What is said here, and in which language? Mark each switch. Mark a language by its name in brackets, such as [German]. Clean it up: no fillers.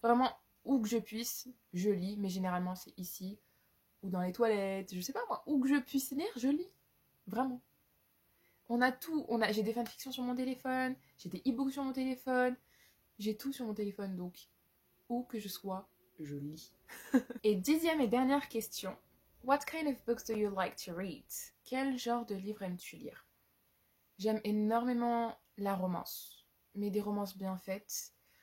[French] Vraiment, où que je puisse, je lis, mais généralement c'est ici, ou dans les toilettes, je sais pas moi, où que je puisse lire, je lis. Vraiment. On a tout, j'ai des fanfictions sur mon téléphone, j'ai des e-books sur mon téléphone, j'ai tout sur mon téléphone, donc où que je sois, je lis. Et 10e et dernière question. [English] What kind of books do you like to read? [French] Quel genre de livre aimes-tu lire? J'aime énormément la romance, mais des romances bien faites.